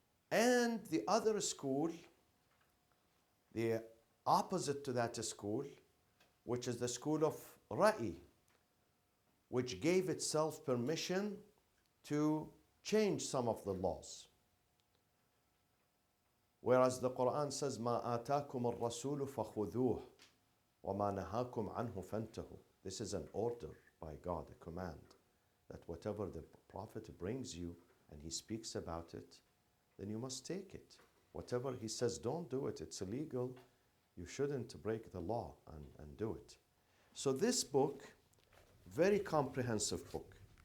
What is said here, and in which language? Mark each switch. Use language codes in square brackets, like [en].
[en] And the other school, the opposite to that school, which is the school of Ra'i, which gave itself permission to change some of the laws. Whereas the Quran says, [ar] مَا آتَاكُمُ الرَّسُولُ فَخُذُوهُ وَمَا نَهَاكُمْ عَنْهُ فَانْتَهُ. [en] This is an order by God, a command, that whatever the Prophet brings you and he speaks about it, then you must take it. Whatever he says, don't do it, it's illegal, you shouldn't break the law and do it. So this book, very comprehensive book.